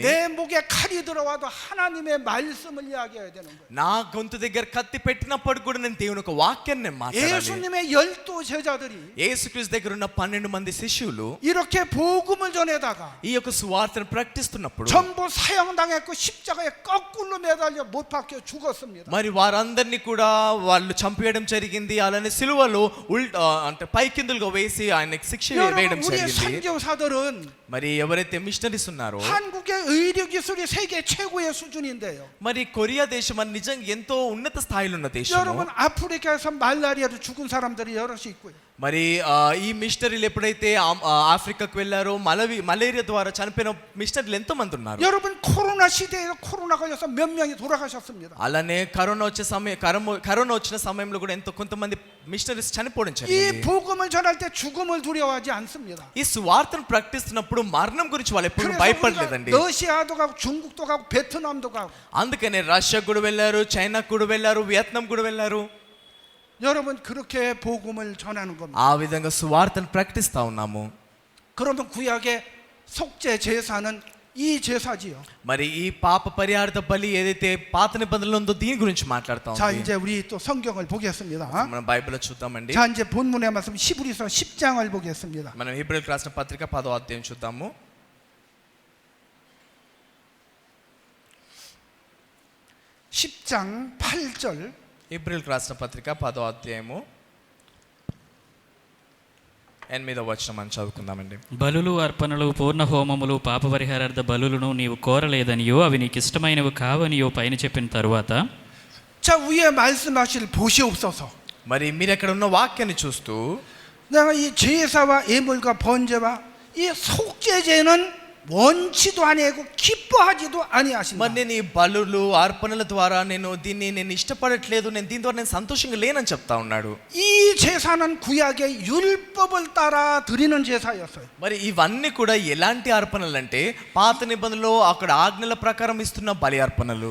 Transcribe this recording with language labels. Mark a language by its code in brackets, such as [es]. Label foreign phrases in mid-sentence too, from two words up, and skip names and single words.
[ko] 내 목에 칼이 들어와도 하나님의 말씀을 이야기해야 되는 거예요. [te] నా గొంతు దగ్గర కత్తి పెట్టినప్పుడు కూడా నేను దేవుని యొక్క వాక్యాన్ని నేను మాట్లాడాలి. [ko] 예수님의 12 제자들이 [te] యేసుక్రీస్తు దగ్గర ఉన్న 12 మంది శిష్యులు [ko] 이렇게 복음을 전해다가 [te] ఈ యొక్క సువార్తను ప్రకటిస్తున్నప్పుడు [ko] 전부 사형당했고 십자가에 거꾸로 매달려 못 박혀 죽었습니다. [te] మరి వారందరినీ కూడా వాళ్ళు చంపేయడం జరిగింది. అలానే సిలువలో అంటే పైకిందులుగా వేసి ఆయనకి శిక్ష వేయడం [ko] 여러분 우리 [te] జరిగింది. [ko] 선교사들은 [te] మరి ఎవరైతే మిషనరీస్ ఉన్నారో, [ko] 한국의 의료 기술이 세계 최고의 수준인데요. [te] మరి కొరియా దేశం అని నిజంగా ఎంతో ఉన్నత స్థాయిలో ఉన్న దేశం. [ko] 여러분 아프리카에서 말라리아로 죽은 사람들이 여럿이 있고요. [te] మరి ఈ మిషనరీలు ఎప్పుడైతే ఆఫ్రికాకు వెళ్ళారో మలేరియా ద్వారా చనిపోయిన మిషనరీలు ఎంతో మంది ఉన్నారు. [ko] 여러분 코로나 시대에서 코로나 걸려서 몇 명이 돌아가셨습니다. [te] అలానే కరోనా వచ్చిన సమయంలో కూడా ఎంతో కొంతమంది మిషనరీస్ చనిపోవడం [ko] 이 [te] జరిగింది. [ko] 복음을 전할 때 죽음을 두려워하지 않습니다. [te] ఈ సువార్తను ప్రకటిస్తున్నప్పుడు మరణం గురించి వాళ్ళు ఎప్పుడు [ko] 그래서 [te] భయపడలేదండి. [ko] 우리가 러시아도 가고 중국도 가고 베트남도 가고 [te] అందుకనే రష్యా కూడా వెళ్ళారు, చైనా కూడా వెళ్ళారు, వియత్నాం కూడా వెళ్ళారు. [ko] 여러분 그렇게 복음을 전하는 겁니다. [te] ఆ విధంగా సువార్తను ప్రకటిస్తా ఉన్నాము. [ko] 그러면 구약의 속죄 제사는 이 제사지요. [te] మరి ఈ పాప పరిహారార్థ బలి ఏదైతే పాత నిబంధనలో ఉందో దీని గురించి మాట్లాడుతా [ko] 자 [te] ఉంది. [ko] 이제 우리 또 성경을 보겠습니다. [te] మనం బైబిల్లో చూద్దామండి. [ko] 자 이제 본문의 말씀 히브리서 10장을 보겠습니다. [te] మనం హెబ్రీయులకు రాసిన పత్రిక 10వ అధ్యాయం చూద్దాము. [ko] 10장 8절 [te] హెబ్రీయులకు రాసిన పత్రిక 10వ అధ్యాయము 8వ వచనం మనం చదువుకుందామండి. బలులు అర్పణలు పూర్ణ హోమములు పాప పరిహారార్థ బలులను నీవు కోరలేదనియో అవి నీకు ఇష్టమైనవి కావనియో పైన చెప్పిన తరువాత [ko] 자 위에 말씀하실 보시옵소서. [te] మరి మీరు ఎక్కడ ఉన్న వాక్యాన్ని చూస్తూ [ko] 내가 이 제사와 예물과 번제와 이 속죄제는 원치도 아니하고 기뻐하지도 [te] మరి [ko] 아니하신다. [te] నేను ఈ బలులు అర్పణల ద్వారా నేను ఇష్టపడట్లేదు, నేను దీని ద్వారా నేను సంతోషంగా లేనని చెప్తా ఉన్నాడు. [ko] 이 제사는 구약의 율법을 따라 드리는 제사였어요. [te] మరి ఇవన్నీ కూడా ఎలాంటి అర్పణలు అంటే పాత నిబంధనలో అక్కడ ఆజ్ఞల ప్రకారం ఇస్తున్న బలి అర్పణలు.